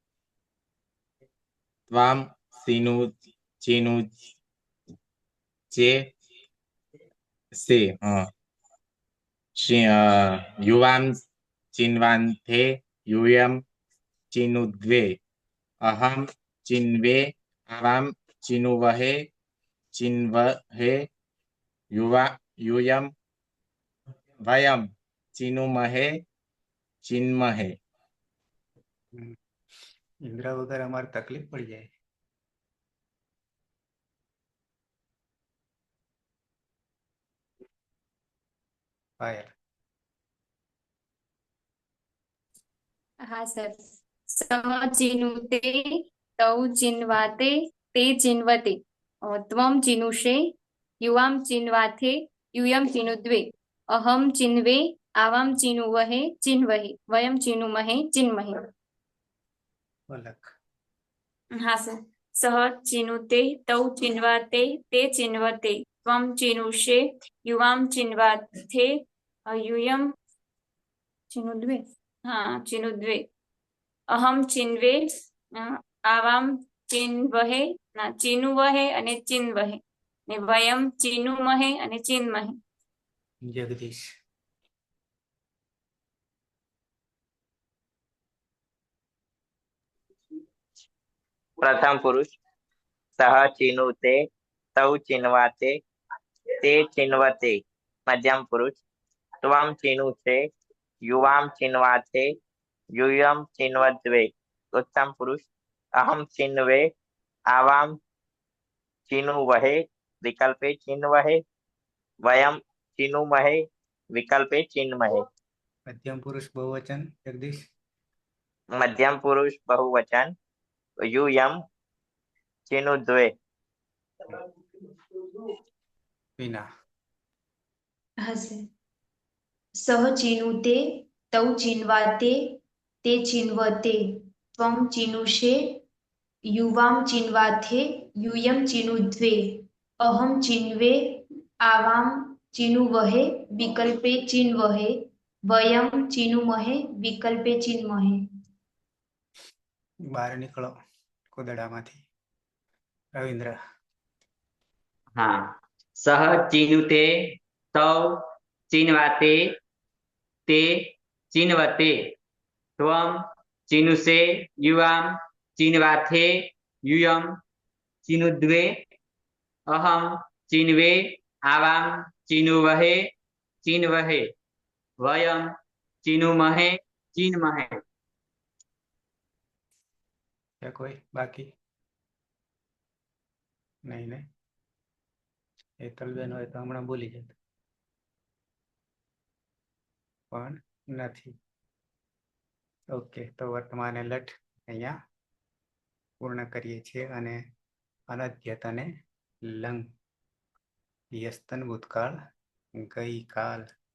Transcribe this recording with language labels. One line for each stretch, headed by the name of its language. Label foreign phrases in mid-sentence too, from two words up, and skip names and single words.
Sanskrit: त्वां चिनुचे से युवां चिन्वान्ते यूयं चिनुद्वे अहं चिन्वे आवां चिनुवहे चिन्वहे यूयं वयं चिनुमहे चिन्महे।
Gujarati: ઇન્દ્રા વગર અમારે તકલીફ પડી જાય. પાયલ હા સર.
Sanskrit: સહ ચિનુતે તૌ ચિન્વાતે તે ચિન્વતે ત્વં ચિનુષે યુવાં ચિન્વાથે यूयं चिनुद्वे अहं चिन्वे आवां चिनुवहे चिन्वहे वयं चिनुमहे चिन्महे।
Gujarati: પલક हाँ सर.
Sanskrit: सह चिनुते तौ चिन्वाते ते चिन्वते त्वं चिनुषे युवां चिन्वाथे यूयं चिनुद्वे हाँ चिनुद्वे अहं चिन्वे आवां चिन्वहे ना चिनुवहे અને ચિન્વહે ને વયમ ચિનુમહે અને ચિન્મહે।
Gujarati: જગદીશ
Sanskrit: प्रथम पुरुष सह चिनुते तौ चिन्वाते ते चिन्वते। मध्यम पुरुष त्वं चिनुषे युवां चिन्वाते यूयं चिन्वद्वे। उत्तम पुरुष अहं चिन्वे आवां चिनुवहे विकल्पे चिन्वहे वयं चिनुमहे विकल्पे चिन्महे।
Gujarati: મધ્યમ પુરુષ બહુવચન જગદીશ
Sanskrit: मध्यम पुरुष बहुवचन यूयं चिनुद्वे।
Gujarati: વિના हाँ सर.
Sanskrit: सह चिनुते तौ चिन्वाते ते चिन्वते त्वं चिनुषे युवां चिन्वाथे यूयं चिनुद्वे अहं चिन्वे आवां चिनुवहे विकल्पे चिन्वहे वयं चिनुमहे विकल्पे चिन्महे।
Gujarati: બહાર નીકળો કોદડામાંથી. રવિન્દ્ર हाँ.
Sanskrit: सह चिनुते तौ चिन्वाते ते चिन्वते त्वं चिनुषे युवां चिन्वाथे यूयं चिनुद्वे अहं चिन्वे आवां चिनुवहे चिन्वहे वयं चिनुमहे चिन्महे।
Gujarati: છે કોઈ બાકી નહીં ને હેતલબેન હોય તો હમણાં બોલી જત પણ નથી. ઓકે તો વર્તમાન એલર્ટ અહીંયા પૂર્ણ કરીએ છીએ અને અનદ્યત અને લંગ યસ્તન ભૂતકાળ ગઈકાલ.